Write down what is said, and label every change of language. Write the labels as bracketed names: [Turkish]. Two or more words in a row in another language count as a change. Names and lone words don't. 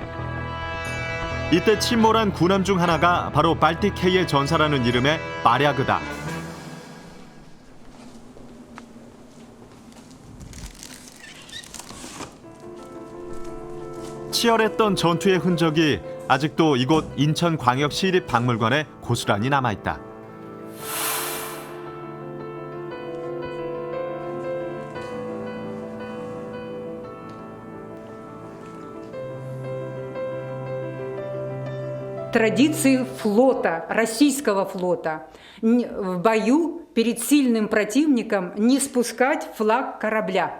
[Korean] 이때 침몰한 군함 중 하나가 바로 발틱해의 전사라는 이름의 발야그다. 치열했던 전투의 흔적이 아직도 이곳 인천광역시립박물관에 고스란히 남아있다. [Russian] Традиции флота, российского флота, в бою перед сильным противником не спускать флаг корабля.